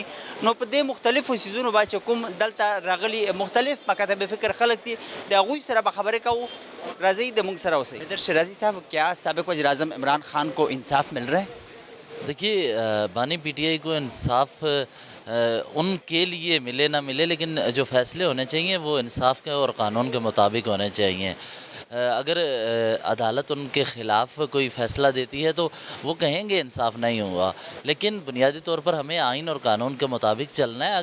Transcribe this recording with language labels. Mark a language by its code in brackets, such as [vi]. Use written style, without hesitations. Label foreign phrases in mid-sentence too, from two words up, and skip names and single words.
[ps] نو په دې مختلفو سیزونو باندې چې کوم دلته راغلي مختلف مکاتب فکر خلک دي د هغوی سره به خبرې کوو. راځئ د موږ سره اوسئ. [ur] حیدر شیرازی صاحب کیا سابق وزیر اعظم عمران خان کو انصاف مل رہا ہے؟ دیکھیے بانی پی ٹی آئی کو انصاف ان کے لیے ملے نہ ملے لیکن جو فیصلے ہونے چاہیے وہ انصاف کے اور قانون کے مطابق ہونے چاہیے. اگر عدالت ان کے خلاف کوئی فیصلہ دیتی ہے تو وہ کہیں گے انصاف نہیں ہوا، لیکن بنیادی طور پر ہمیں آئین اور قانون کے مطابق چلنا ہے.